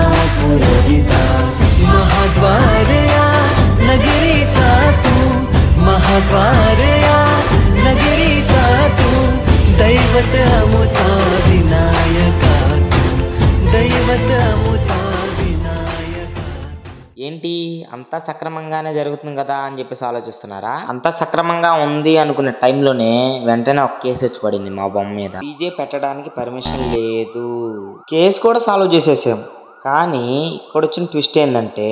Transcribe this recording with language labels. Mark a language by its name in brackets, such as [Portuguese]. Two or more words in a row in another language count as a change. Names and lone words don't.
[Marathi] पुरविता महाद्वारया नगरीचा तू महाद्वारया नगरीचा तू दैवत अमुचा विनायका तू दैवत अमुचा विनायका. [Telugu] ఏంటి అంతా సక్రమంగానే జరుగుతుంది కదా అని చెప్పేసి ఆలోచిస్తున్నారా? అంతా సక్రమంగా ఉంది అనుకునే టైంలోనే వెంటనే ఒక కేసు వచ్చి పడింది మా బొమ్మ మీద. డీజే పెట్టడానికి పర్మిషన్ లేదు. కేసు కూడా సాల్వ్ చేసేసాం. కానీ ఇక్కడ వచ్చిన ట్విస్ట్ ఏంటంటే